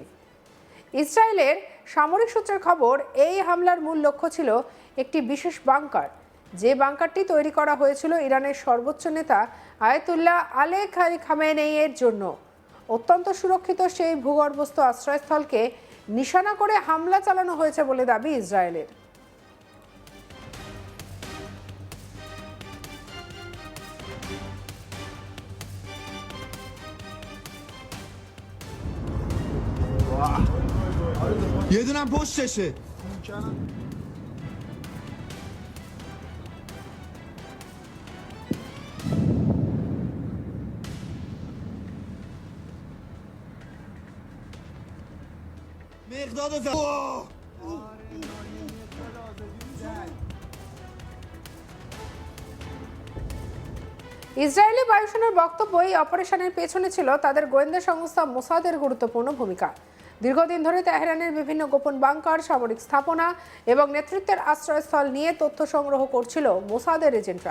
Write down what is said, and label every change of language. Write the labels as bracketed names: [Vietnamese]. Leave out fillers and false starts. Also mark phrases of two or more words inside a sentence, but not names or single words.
[Bangla] ইসরায়েলের সামরিক সূত্রের খবর, এই হামলার মূল লক্ষ্য ছিল একটি বিশেষ বাংকার, যে বাংকারটি তৈরি করা হয়েছিল ইরানের সর্বোচ্চ নেতা আয়াতুল্লাহ আলী খামেনেইয়ের জন্য। অত্যন্ত সুরক্ষিত সেই ভূগর্ভস্থ আশ্রয়স্থলকে নিশানা করে হামলা চালানো হয়েছে বলে দাবি ইসরায়েলের। [Persian] یه دونم پشتشه. مقداد زد. [Bangla] ইসরায়েলি বায়ুসেনার বক্তব্য, এই অপারেশনের পেছনে ছিল তাদের গোয়েন্দা সংস্থা মোসাদের গুরুত্বপূর্ণ ভূমিকা। দীর্ঘদিন ধরে তেহরানের বিভিন্ন গোপন বাংকার, সামরিক স্থাপনা এবং নেতৃত্বের আশ্রয়স্থল নিয়ে তথ্য সংগ্রহ করছিল মোসাদের এজেন্টরা।